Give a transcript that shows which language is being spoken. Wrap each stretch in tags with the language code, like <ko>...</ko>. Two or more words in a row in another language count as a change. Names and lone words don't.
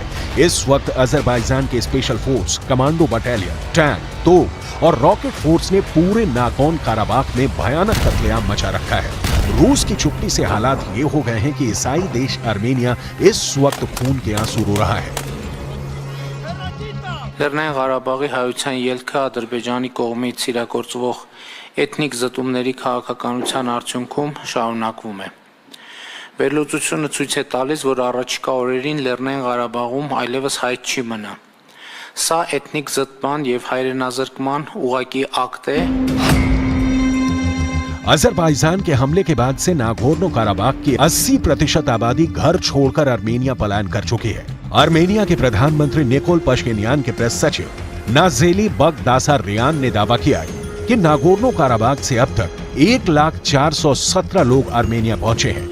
<hi>इस वक्त अजरबैजान के स्पेशल फोर्स, कमांडो बटालियन, टैंक, तोप और रॉकेट फोर्स ने पूरे नागोर्नो काराबाख में भयानक कत्लेआम मचा रखा है। रूस की चुप्पी से हालात ये हो गए हैं कि ईसाई देश आर्मेनिया इस वक्त खून के आंसू रो रहा है।</hi> <hy>Լեռնային Ղարաբաղի հայության ելքը Ադրբեջանի կողմից իրագործվող էթնիկ զտումների քաղաքականության արդյունքում շարունակվում է։ Վերլուծությունը ցույց է տալիս, որ առաջիկա օրերին Լեռնային Ղարաբաղում այլևս հայտ չի մնա։ Սա էթնիկ զտման եւ հայրենազրկման ուղղակի ակտ է։</hy> <hi>अजरबैजान के हमले के बाद से नागोर्नो काराबाख की 80% आबादी घर छोड़कर अर्मेनिया पलायन कर चुकी है। अर्मेनिया के प्रधानमंत्री निकोल पश्किन्यान के प्रेस सचिव नाजेली बगदासारियान ने दावा किया है कि नागोर्नो काराबाख से अब तक 1,417 लोग अर्मेनिया पहुंचे हैं।</hi>